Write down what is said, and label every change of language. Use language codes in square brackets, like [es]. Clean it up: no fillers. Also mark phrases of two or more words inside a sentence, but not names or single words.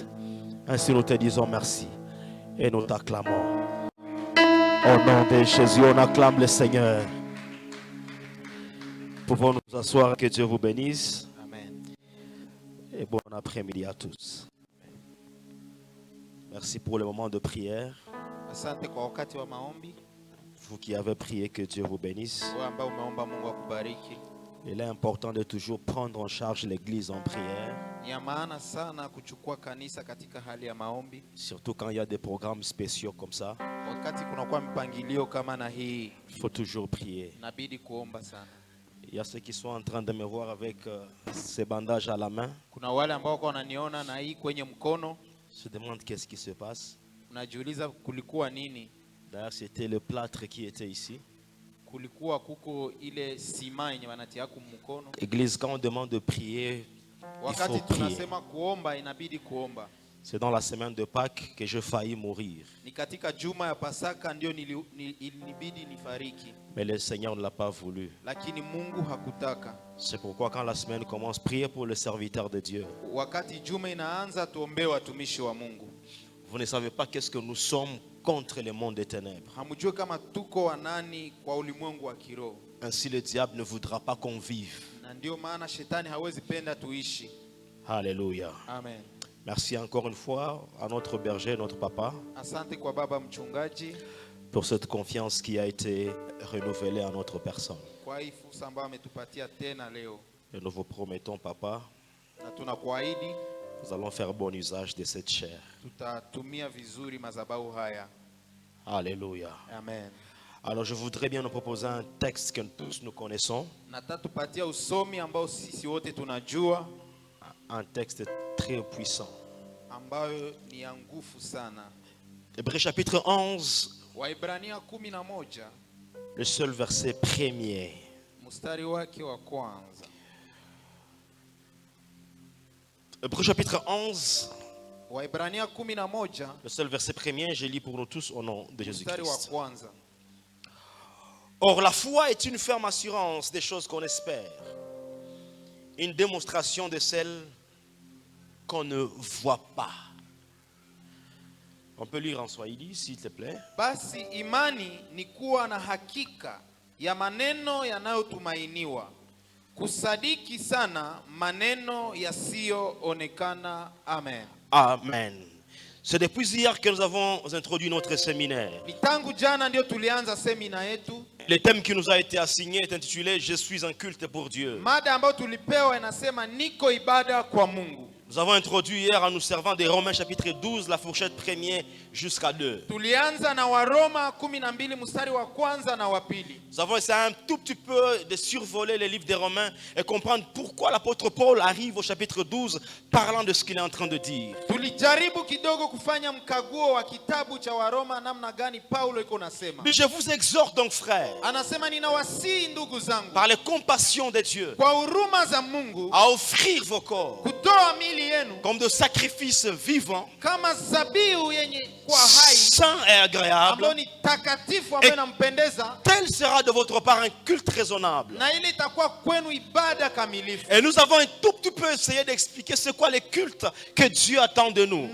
[fr] Ainsi nous te disons merci et nous t'acclamons. Au nom de Jésus, on acclame le Seigneur. Pouvons nous asseoir, que Dieu vous bénisse. Amen. Et bon après-midi à tous. Merci pour le moment de prière. [sw] Asante kwa wakati wa maombi. [fr] Vous qui avez prié, que Dieu vous bénisse. [sw] Wewe ambaye umeomba Mungu akubariki. [fr] Il est important de toujours prendre en charge l'église en prière. [sw] Ni ya maana sana kuchukua kanisa katika hali ya maombi. [fr] Surtout quand il y a des programmes spéciaux comme ça. [sw] Wakati kunakuwa mpangilio kama na hii, [fr] Il faut toujours prier. [sw] inabidi kuomba sana. [fr] Il y a ceux qui sont en train de me voir avec ces bandages à la main. [sw] Kuna wale ambao wako wananiona na hii kwenye mkono. [fr] Se demandent qu'est-ce qui se passe. [sw] Unajiuliza kulikuwa nini? [fr] D'ailleurs, c'était le plâtre qui était ici. [sw] Kulikuwa kuko ile sima yenye wanatia kumkono. [fr] Église, quand on demande de prier, [sw] Wakati [fr] il faut prier. [sw] tunasema kuomba, inabidi kuomba. [fr] C'est dans la semaine de Pâques que je faillis mourir. [sw] Ni katika juma ya Pasaka ndio ilinibidi nifariki. [fr] Mais le Seigneur ne l'a pas voulu. [sw] Lakini Mungu hakutaka. [fr] C'est pourquoi quand la semaine commence, priez pour le serviteur de Dieu. [sw] Wakati juma inaanza, tuombee watumishi wa Mungu. [fr] Vous ne savez pas qu'est-ce que nous sommes contre le monde des ténèbres. [sw] Hamujue kama tuko wanani kwa ulimwengu wa kiroho. [fr] Ainsi le diable ne voudra pas qu'on vive. [sw] Na ndio maana shetani hawezi penda tuishi. [fr] Alléluia. Amen. Merci encore une fois à notre berger, notre papa, [sw] Asante kwa baba mchungaji [fr] pour cette confiance qui a été renouvelée à notre personne. [sw] kwa hii fursa ambayo ametupatia tena leo. [fr] Et nous vous promettons, papa, [sw] Na tunakuahidi [fr] nous allons faire bon usage de cette chair. [sw] tutatumia vizuri madhabahu haya. [fr] Alléluia. Amen. Alors je voudrais bien nous proposer un texte que tous nous connaissons. [sw] Na tatupatia usomi ambao sisi wote tunajua, [fr] Un texte très puissant. [sw] ambayo ni ya nguvu sana. [fr] Hébreux chapitre 11, [sw] Waibrania 11 [fr] le seul verset premier. [sw] mstari wake wa kwanza. [fr] Hébreux chapitre 11, [sw] Waibrania 11 [fr] le seul verset premier, je lis pour nous tous au nom de [sw] mstari wa [fr] Jésus-Christ. [sw] kwanza. [fr] Or la foi est une ferme assurance des choses qu'on espère, une démonstration de celles qu'on ne voit pas. On peut lire en Swahili, s'il te plaît. [sw] Basi imani ni kuwa na hakika ya maneno yanayotumainiwa, kusadiki sana maneno yasiyoonekana. Amen. Amen. [fr] C'est depuis hier que nous avons introduit notre séminaire. [sw] Ni tangu jana ndio tulianza semina yetu. [fr] Le thème qui nous a été assigné est intitulé « Je suis un culte pour Dieu ». [sw] Mada ambayo tulipewa inasema niko ibada kwa Mungu. [fr] Nous avons introduit hier en nous servant des Romains chapitre 12, la fourchette première jusqu'à 2. [sw] Tulianza na Waroma 12 mstari wa kwanza na wa pili. [fr] Nous avons essayé un tout petit peu de survoler les livres des Romains et comprendre pourquoi l'apôtre Paul arrive au chapitre 12 parlant de ce qu'il est en train de dire. [sw] Tulijaribu kidogo kufanya mkaguo wa kitabu cha Waroma namna gani Paulo iko nasema. [fr] Mais je vous exhorte donc frères, [sw] Anasema ninawasihi ndugu zangu, [fr] par les compassions de Dieu, [sw] kwa huruma za Mungu, [fr] à offrir vos corps [sw] kutoa mili yenu [fr] comme de sacrifices vivants, [sw] kama zabihu yenye kwa hai, [fr] saints et agréables. [sw] ambayo ni takatifu, ambayo inampendeza, [fr] Tel sera de votre part un culte raisonnable. [sw] na ile itakuwa kwenu ibada kamilifu. [fr] Et nous avons un tout petit peu essayé d'expliquer c'est quoi les cultes que Dieu attend de nous.